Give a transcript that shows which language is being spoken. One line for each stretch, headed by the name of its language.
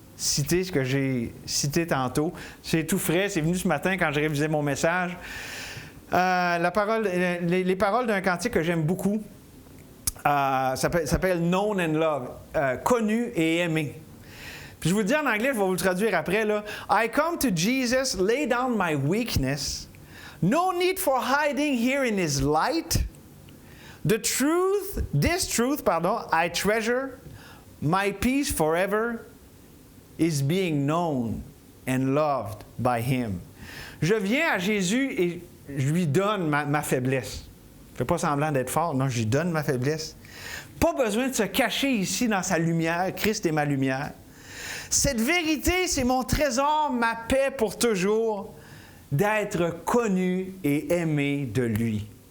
French: citer ce que j'ai cité tantôt. C'est tout frais, c'est venu ce matin quand je révisais mon message. Les paroles d'un cantique que j'aime beaucoup s'appelle Known and Loved, connu et aimé. Puis je vous le dis en anglais, je vais vous le traduire après. Là.
English: I come to Jesus, lay down my weakness. No need for hiding here in His light. This truth, I treasure. My peace forever is being known and loved by Him.
French: Je viens à Jésus et je lui donne ma faiblesse. Je ne fais pas semblant d'être fort, non, je lui donne ma faiblesse. Pas besoin de se cacher ici dans sa lumière. Christ est ma lumière. Cette vérité, c'est mon trésor, ma paix pour toujours, d'être connu et aimé de lui.